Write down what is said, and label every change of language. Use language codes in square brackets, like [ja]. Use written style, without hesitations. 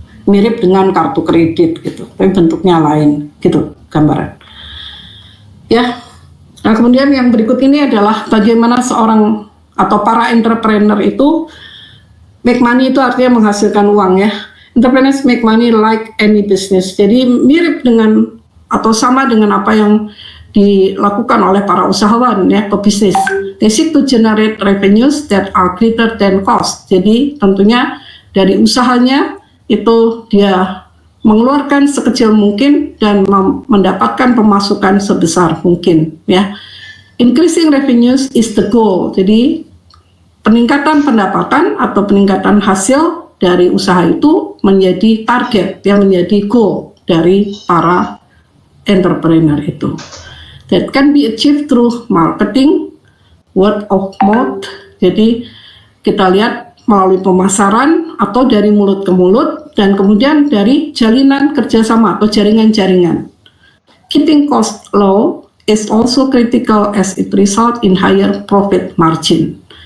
[id] Mirip dengan kartu kredit gitu, tapi bentuknya lain gitu gambaran. Ya. Nah, kemudian yang berikut ini adalah bagaimana seorang atau para entrepreneur itu [en] make money [id] itu artinya menghasilkan uang ya. [en] Entrepreneurs make money like any business. [id] Jadi mirip dengan atau sama dengan apa yang dilakukan oleh para usahawan ya, pebisnis. [en] They seek to generate revenues that are greater than cost. [id] Jadi tentunya dari usahanya itu dia mengeluarkan sekecil mungkin dan mendapatkan pemasukan sebesar mungkin ya. [en] Increasing revenues is the goal. [id] Jadi peningkatan pendapatan atau peningkatan hasil dari usaha itu menjadi target yang menjadi goal dari para entrepreneur itu. [en] That can be achieved through marketing, word of mouth. [id] Jadi kita lihat melalui pemasaran atau dari mulut ke mulut dan kemudian dari jalinan kerjasama atau jaringan-jaringan. [en] Keeping cost low is also critical as it result in higher profit margin.